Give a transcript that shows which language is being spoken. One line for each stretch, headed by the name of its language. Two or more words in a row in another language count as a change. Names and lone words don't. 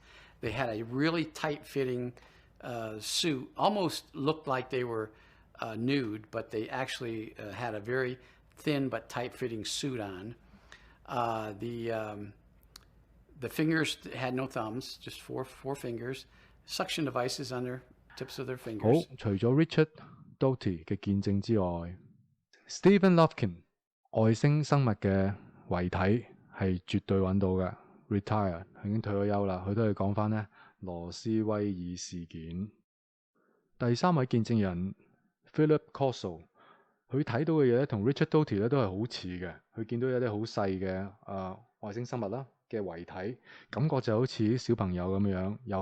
English: They had a really tight-fitting suit, almost looked like they were nude, but they actually had a very thin but tight-fitting suit on. The fingers had no thumbs, just four fingers, suction devices on their tips of their
Cantonese: 好，
English: fingers.
Cantonese: 除咗 Richard Doty 嘅見證之外 ，Stephen Lufkin 外星生物嘅遺體係絕對揾到嘅。retire 已經退咗休啦，佢都係講翻呢羅斯威爾事件。第3位見證人 Philip Corso， 佢睇到嘅嘢同 Richard Doty 咧都係好似嘅，佢見到有啲好細嘅外星生物啦， 嘅遺體，感覺就好似啲小朋友咁樣，又